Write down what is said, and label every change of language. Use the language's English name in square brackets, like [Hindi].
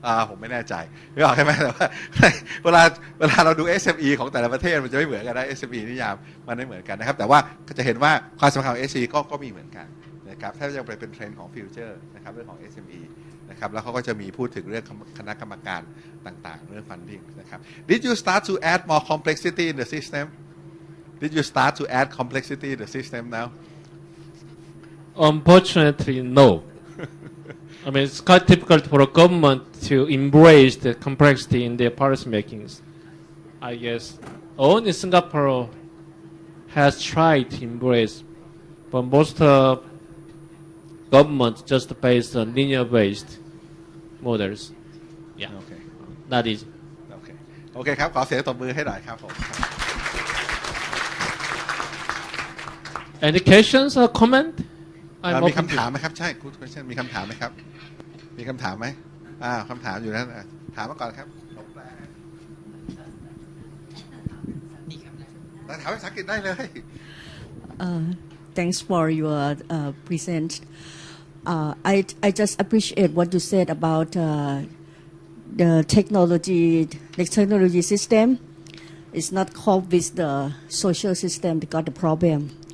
[Thai] ผมไม่แน่ใจไม่บอกใช่ไหมแต่ว่าเวลาเราดู SME ของแต่ละประเทศมันจะไม่เหมือนกันนะ SME นิยามมันไม่เหมือนกันนะครับแต่ว่าจะเห็นว่าความสำคัญของ SME ก็มีเหมือนกันนะครับถ้าจะเป็นเทรนด์ของฟิวเจอร์นะครับเรื่องของ SME นะครับแล้วเขาก็จะมีพูดถึงเรื่องคณะกรรมการต่างๆเรื่อง funding นะครับ [English] Did you start to add more complexity in the system Did you start to add complexity in the system now Unfortunately, no. I mean, it's quite difficult for a government to embrace the complexity in their policy makings. I guess only Singapore has tried to embrace, but most governments just based on linear-based models. Yeah, okay. Not easy. Okay. [Thai] โอเคครับขอเสียงตบมือให้หน่อยครับผม [English] Any questions or comment? [Thai] มีคำถามไหมครับใช่ [English] good question [Thai] มีคำถามไหมครับมีคำถามไหมคำถามอยู่นั้นถามมาก่อนครับถามภาษาอังกฤษได้เลย [English] Thanks for your present. I just appreciate what you said about the technology system. It's not cope with the social system that got the problem.